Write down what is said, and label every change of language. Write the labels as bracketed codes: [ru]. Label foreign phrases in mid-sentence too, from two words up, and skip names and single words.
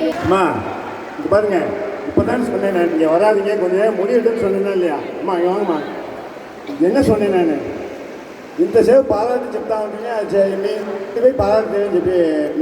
[ta] அம்மா இது பாருங்க, இப்போ தான் சொன்னேன் நான், இங்கே வராதிங்க, கொஞ்சம் நேரம் முடியட்டுன்னு சொன்னேன்னா இல்லையா? அம்மா இங்கே வாங்கம்மா. என்ன சொன்னேன் நான்? [te] ఇంతసేపు పాలాటి చెప్తా ఉంటే మీ పోయి పాలాటి చెప్పి